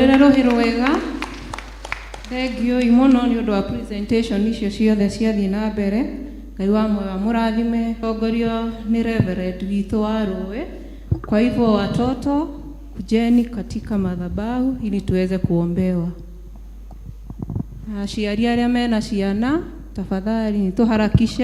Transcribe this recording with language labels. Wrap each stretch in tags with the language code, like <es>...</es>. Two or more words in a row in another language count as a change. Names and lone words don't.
<ki>rũhĩ rwega. Thengio imono nĩ ũndũ wa presentation icio ciothe ciathiĩ na mbere. Ngai wa moyo mũrathime. Tongorio ni Reverend witũ wa Rũĩ.</ki> <sw>Kwa hivyo watoto, kujeni katika madhabahu ili tuweze kuombewa.</sw> <ki>Aciari arĩa mena ciana, tafadhali nituharakishe.</ki>